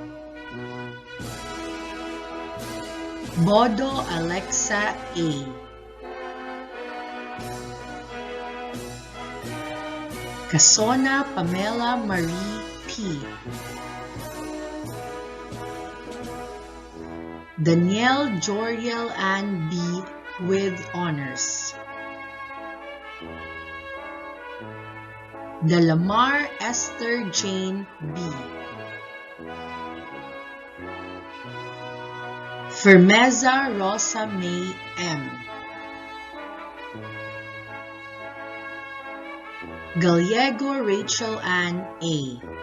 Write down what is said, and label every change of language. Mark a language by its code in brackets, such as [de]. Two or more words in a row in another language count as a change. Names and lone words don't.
[en] Bodo Alexa A. Casona Pamela Marie P. Danielle Joriel Ann B. with honors. Delamar Esther Jane B. Fermeza Rosa May M. Gallego Rachel Ann A.